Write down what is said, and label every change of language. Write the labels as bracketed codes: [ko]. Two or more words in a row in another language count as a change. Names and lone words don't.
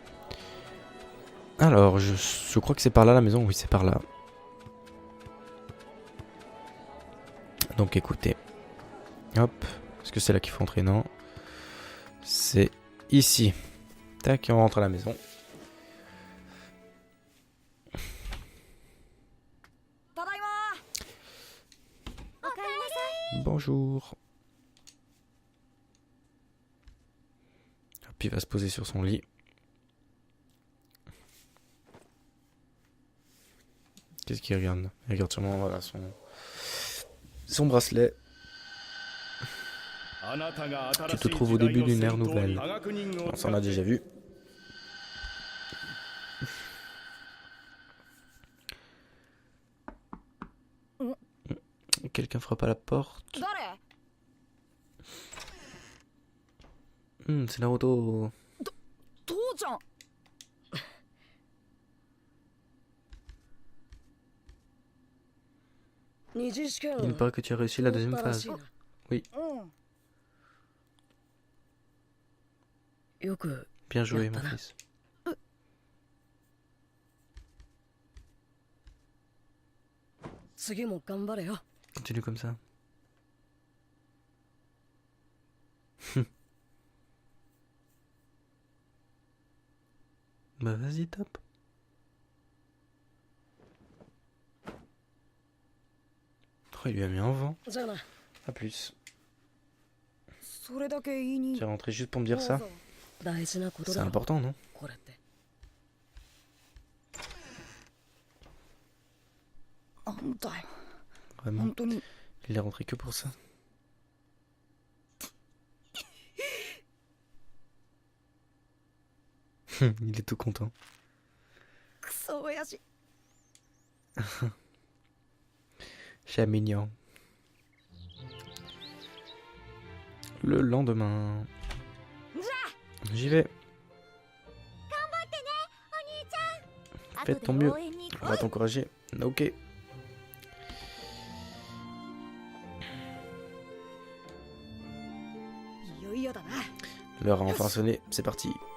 [fr] Alors, je crois que c'est par là la maison. Oui, c'est par là. Donc écoutez. Hop. Est-ce que c'est là qu'il faut entrer? Non. C'est ici. Tac, et on rentre à la maison. [ja] ただいまおかえりなさい [fr] Bonjour. Hop, il va se poser sur son lit. Qu'est-ce qu'il regarde? Il regarde sûrement voilà, son bracelet. Tu te trouves au début d'une ère nouvelle. On s'en a déjà vu. Quelqu'un frappe à la porte. [ja] 誰 [fr] C'est Naruto. [ja] 父ちゃん二次試験 [fr] Il me paraît que tu as réussi la deuxième phase. [ja] うんよく [fr] Bien joué, mon fils. Continue comme ça. Bah vas-y, top. Oh, il lui a mis un vent. A plus. [ja] それだけ言いに [fr] Tu es rentré juste pour me dire ça? C'est important, non? [ja] これってなんだよ [fr] Vraiment. [ja] 本当に [fr] Il est rentré que pour ça. Il est tout content. [ja] クソ親父 [fr] Chat mignon. Le lendemain. J'y vais. Fais de ton mieux. On va t'encourager. Ok. L'heure a enfin sonné. C'est parti.